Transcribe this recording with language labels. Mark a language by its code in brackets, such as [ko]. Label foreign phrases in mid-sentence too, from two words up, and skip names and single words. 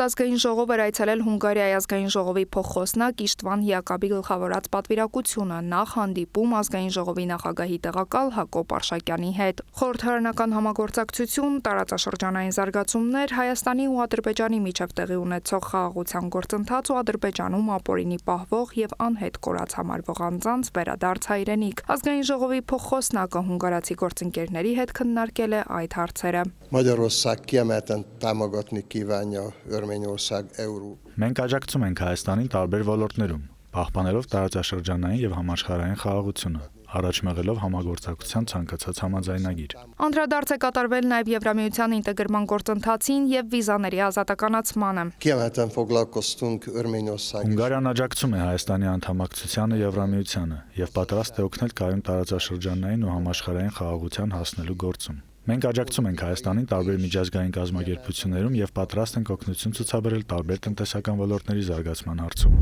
[hy] ազգային ժողով էր այցելել Հունգարիայի ազգային ժողովի փոխխոսնակ Իշտվան Յակաբի գլխավորած պատվիրակությունը նախ հանդիպում ազգային ժողովի նախագահի տեղակալ Հակոբ Արշակյանի հետ։ Խորհրդարանական համագործակցություն, տարածաշրջանային զարգացումներ, Հայաստանի ու Ադրբեջանի միջև տեղի ունեցող խաղաղության գործընթաց ու Ադրբեջանում ապօրինի պահվող եւ անհետ կորած համարվող անձանց վերադարձ հայրենիք։ Ազգային ժողովի փոխխոսնակը հունգարացի գործընկերների հետ քննարկել է այդ հարցերը։ [hu] Magyarország kiemelten támogatni kívánja Örményország euró. [hy] Մենք աջակցում ենք Հայաստանին տարբեր ոլորտներում։ պահպանելով տարածաշրջանային եւ համաշխարհային խաղաղությունը, առաջ մղելով համագործակցության ցանկացած համաձայնագիր։ Անդրադարձ է կատարվել նաև Եվրամիության ինտեգրման գործընթացին եւ վիզաների ազատականացմանը։ Հունգարիան աջակցում է Հայաստանի անդամակցությանը Եվրամիությանը եւ պատրաստ է օգնել կայուն տարածաշրջանային ու համաշխարհային խաղաղության հասնելու գործում։ Մենք աջակցում ենք Հայաստանին տարբեր միջազգային կազմակերպություններում եւ պատրաստ ենք օգնություն ցուցաբերել տարբեր տնտեսական ոլորտների զարգացման հարցում։